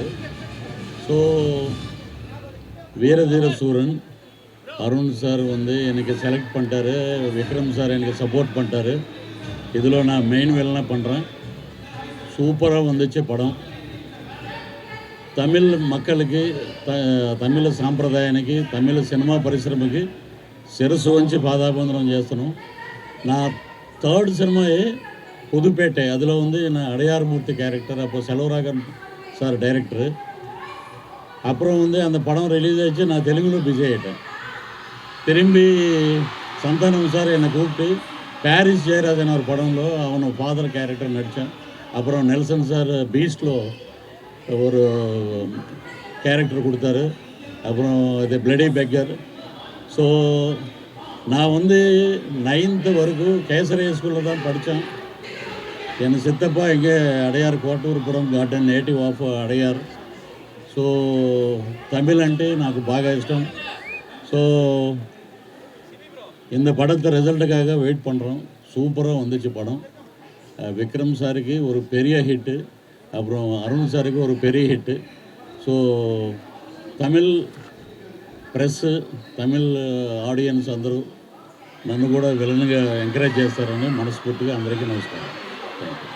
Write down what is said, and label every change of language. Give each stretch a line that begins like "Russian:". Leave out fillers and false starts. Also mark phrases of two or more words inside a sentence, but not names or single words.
Tamil: ஸோ வீரதீர சூரன் அருண் சார் எனக்கு செலக்ட் பண்ணிட்டாரு. விக்ரம் சார் எனக்கு சப்போர்ட் பண்ணிட்டாரு. இதில் நான் மெயின் வேலைனா பண்ணுறேன். சூப்பராக வந்துச்சு படம்.
Telugu: తమిళ மக்களுக்கு తమిళ సాంప్రదాయానికి తమిళ సినిమా పరిశ్రమకి శిరస్సు వంచి పాదాబంధనం చేస్తున్నాం. నా థర్డ్ సినిమాయే
Tamil: புதுப்பேட்டை, அதில் வந்து நான் அடையார்மூர்த்தி கேரக்டர், அப்போ செல்வராகவன் சார் டைரக்டரு. அப்புறம் வந்து அந்த படம் ரிலீஸ் ஆகிடுச்சு, நான் தெலுங்குல பிஸி ஆகிட்டேன். திரும்பி சந்தானம் சார் என்னை கூப்பிட்டு ప్యారిస్ జయరాజన్ ஒரு படంలో அவனோட ஃபாதர் கேரக்டர் நடித்தேன். அப்புறம் நெல்சன் சார் பீஸ்டில் ஒரு கேரக்டர் கொடுத்தாரு. அப்புறம் இது பிளடி பெக்கர். ஸோ நான் வந்து 9th வரைக்கும் கேசரிய ஸ்கூலில் தான் படித்தேன். என் சித்தப்பா இங்கே அடையார் కోటూరుపురం గార్డెన్
English: native of Adyar.
Telugu: సో తమిళ్ అంటే నాకు బాగా ఇష్టం.
Tamil: ஸோ இந்த படத்தை ரிசல்ட்டுக்காக வெயிட் பண்ணுறோம். சூப்பராக வந்துச்சு படம். விக்ரம் சாருக்கு ஒரு பெரிய ஹிட்டு, அப்புறம் அருண் சாருக்கு ஒரு பெரிய ஹிட்டு.
Telugu: ஸோ
English: Tamil press, Tamil audience
Telugu: అందరూ నన్ను కూడా విలన్గా ఎంకరేజ్ చేస్తారని మనస్ఫూర్తిగా అందరికీ నమస్కారం.
English: thank you.